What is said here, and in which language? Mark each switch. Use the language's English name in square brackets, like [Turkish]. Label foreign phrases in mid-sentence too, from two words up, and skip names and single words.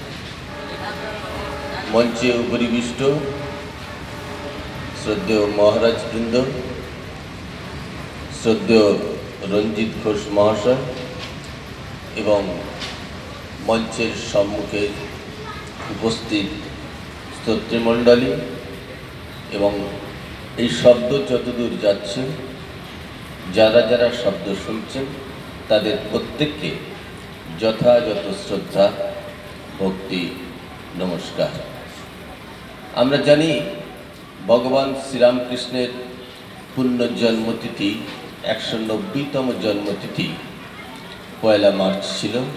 [Bangla] মঞ্চে উপরিবিষ্ট শ্রদ্ধেয় মহারাজ বৃন্দ, শ্রদ্ধেয় রঞ্জিত ঘোষ মহাশয় এবং মঞ্চের সম্মুখে উপস্থিত স্তোত্রমণ্ডলী এবং এই শব্দ যতদূর যাচ্ছে যারা যারা শব্দ শুনছেন তাদের প্রত্যেককে যথাযথ শ্রদ্ধা ভক্তি নমস্কার। আমরা জানি ভগবান শ্রীরামকৃষ্ণের পূর্ণ জন্মতিথি 190তম জন্মতিথি 1 মার্চ ছিল।